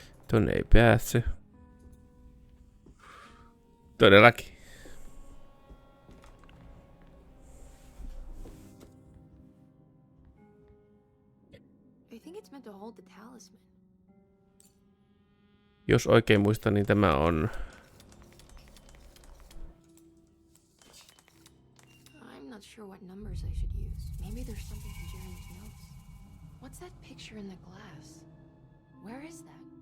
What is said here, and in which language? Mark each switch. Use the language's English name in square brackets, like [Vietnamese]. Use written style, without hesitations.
[Finnish] Tonne ei pääse. Todellakin. [English] I think it's meant to hold the talisman. [Finnish] Jos oikein muistan, niin tämä on... [English] I'm not sure what numbers I should use. Maybe there's something in Jeremy's notes. What's that picture in the glass? Where is that?